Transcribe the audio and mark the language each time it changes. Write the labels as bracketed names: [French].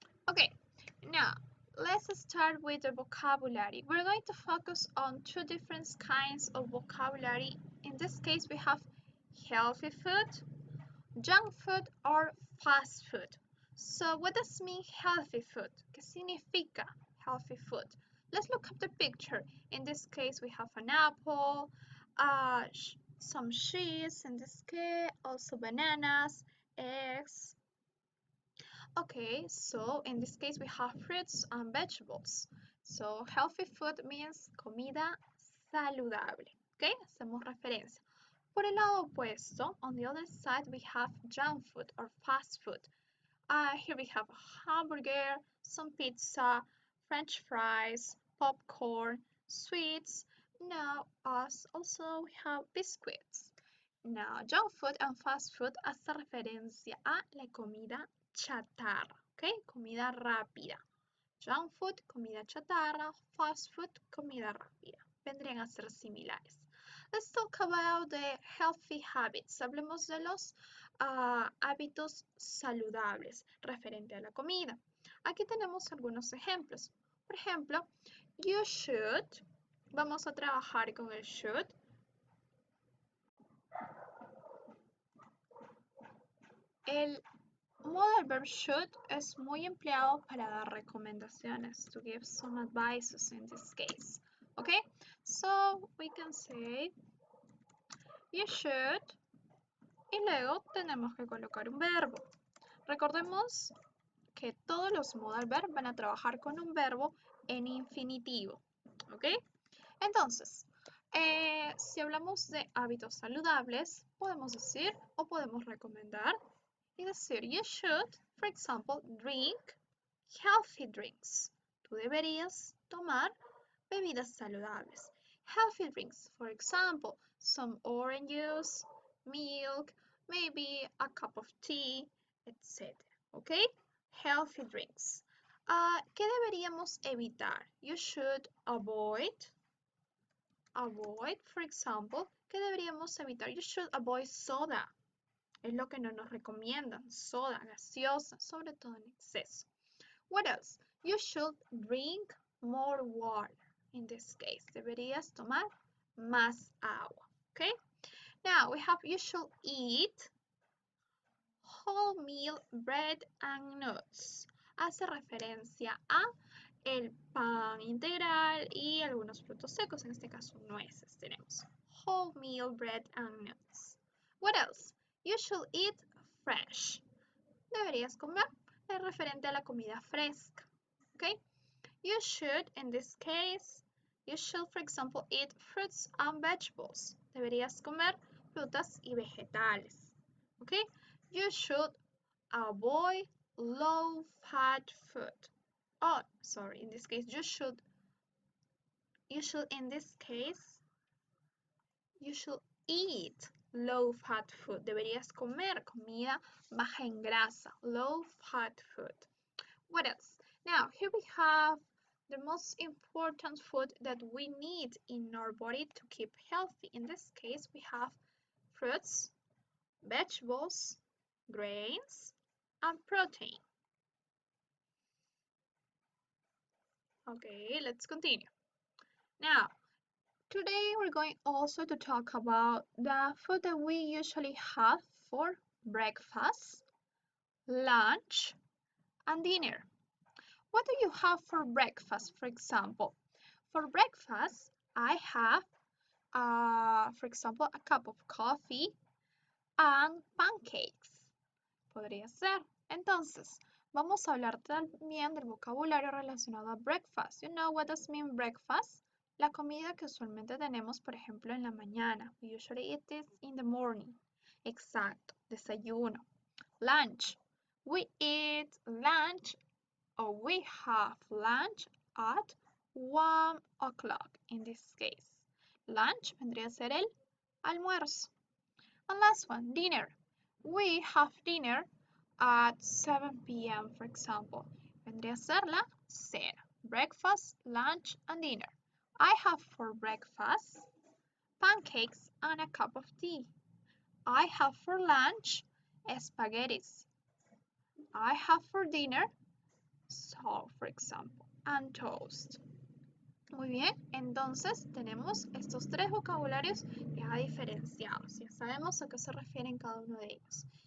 [English] Okay, now let's start with the vocabulary. We're going to focus on two different kinds of vocabulary. In this case, we have healthy food, junk food or fast food. So what does mean healthy food? [Spanish] ¿Qué significa healthy food? [English] Let's look at the picture. In this case, we have an apple, some cheese, in this case, also bananas, eggs. Okay, so in this case, we have fruits and vegetables. So healthy food means [Spanish] comida saludable. Okay, hacemos referencia. Por el lado opuesto, [English] on the other side, [Spanish] we have junk food or fast food. [English] Here we have a hamburger, some pizza, French fries, popcorn, sweets. Now, also we have biscuits. Now, junk food and fast food [Spanish] hace referencia a la comida chatarra, ¿ok? Comida rápida. Junk food, comida chatarra, fast food, comida rápida. Vendrían a ser similares. [English] Let's talk about the healthy habits. [Spanish] Hablemos de los hábitos saludables referente a la comida. Aquí tenemos algunos ejemplos. Por ejemplo, [English] you should. [Spanish] Vamos a trabajar con el should. El modal verb should es muy empleado para dar recomendaciones, [English] to give some advices in this case. Okay, so we can say you should [Spanish] y luego tenemos que colocar un verbo. Recordemos que todos los modal verb van a trabajar con un verbo en infinitivo. ¿Ok? Entonces, si hablamos de hábitos saludables, podemos decir o podemos recomendar y decir [English] you should, for example, drink healthy drinks. [Spanish] Tú deberías tomar bebidas saludables. [English] Healthy drinks, for example, some orange juice, milk, maybe a cup of tea, etc. [Spanish] ¿Ok? Healthy drinks. ¿Qué deberíamos evitar? [English] You should avoid, for example, [Spanish] ¿qué deberíamos evitar? [English] You should avoid soda. [Spanish] Es lo que no nos recomiendan, soda, gaseosa, sobre todo en exceso. [English] What else? You should drink more water. In this case, [Spanish] deberías tomar más agua. [English] Okay? Now we have you should eat wholemeal bread and nuts. [Spanish] Hace referencia a el pan integral y algunos frutos secos, en este caso nueces tenemos. [English] Wholemeal bread and nuts. What else? You should eat fresh. [Spanish] Deberías comer, es referente a la comida fresca. [English] Okay? You should, in this case, you should, for example, eat fruits and vegetables. [Spanish] Deberías comer frutas y vegetales. [English] Okay? You should avoid low-fat food. Oh, sorry, in this case, you should, in this case, you should eat low-fat food. Deberías comer comida baja en grasa, low-fat food. What else? Now, here we have the most important food that we need in our body to keep healthy. In this case, we have fruits, vegetables, grains, and protein. Okay, let's continue. Now, today we're going also to talk about the food that we usually have for breakfast, lunch, and dinner. What do you have for breakfast, for example? For breakfast, I have, for example, a cup of coffee and pancakes. [Spanish] Podría ser. Entonces, vamos a hablar también del vocabulario relacionado a breakfast. [English] You know what does mean breakfast? [Spanish] La comida que usualmente tenemos, por ejemplo, en la mañana. [English] We usually eat this in the morning. [Spanish] Exacto, desayuno. [English] Lunch. We eat lunch or we have lunch at 1 o'clock in this case. Lunch [Spanish] vendría a ser el almuerzo. [English] And last one, dinner. We have dinner at 7 p.m., for example. [Spanish] Vendría a ser la cena. [English] Breakfast, lunch, and dinner. I have for breakfast pancakes and a cup of tea. I have for lunch spaghettis. I have for dinner salt, for example, and toast. [Spanish] Muy bien, entonces tenemos estos tres vocabularios ya diferenciados. Ya sabemos a qué se refieren cada uno de ellos.